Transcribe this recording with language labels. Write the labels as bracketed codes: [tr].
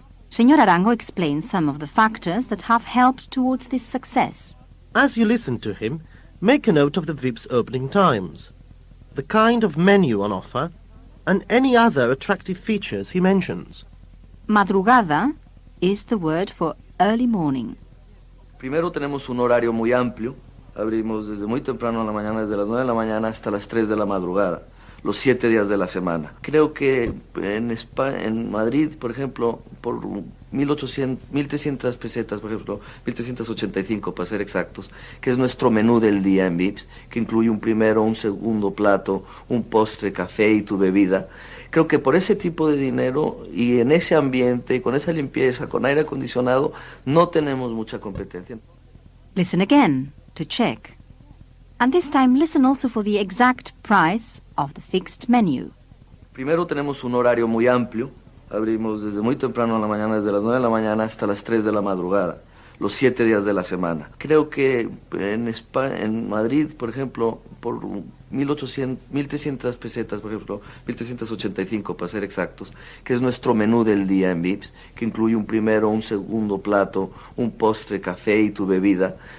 [en] Señor Arango explains some of the factors that have helped towards this success. As you listen to him, make a note of the VIP's opening times, the kind of menu on offer, and any other attractive features he mentions. Madrugada is the word for early morning. [es] Primero tenemos un horario muy amplio. Abrimos desde muy temprano en la mañana, desde las 9 de la mañana hasta las 3 de la madrugada, los 7 días de la semana. Creo que en Madrid, por ejemplo, por 1.300 pesetas, por ejemplo, 1.385 para ser exactos, que es nuestro menú del día en Vips, que incluye un primero, un segundo plato, un postre, café y tu bebida. Creo que por ese tipo de dinero y en ese ambiente, con esa limpieza, con aire acondicionado, no tenemos mucha competencia. [en] Listen again to check. And this time listen also for the exact price of the fixed menu. [es] Primero tenemos un horario muy amplio. Abrimos desde muy temprano en la mañana, desde las 9 de la mañana hasta las 3 de la madrugada, los 7 días de la semana. Creo que en Madrid, por ejemplo, por 1.300 pesetas, por ejemplo, 1.385 para ser exactos, que es nuestro menú del día en Vips, que incluye un primero, un segundo plato, un postre, café y tu bebida.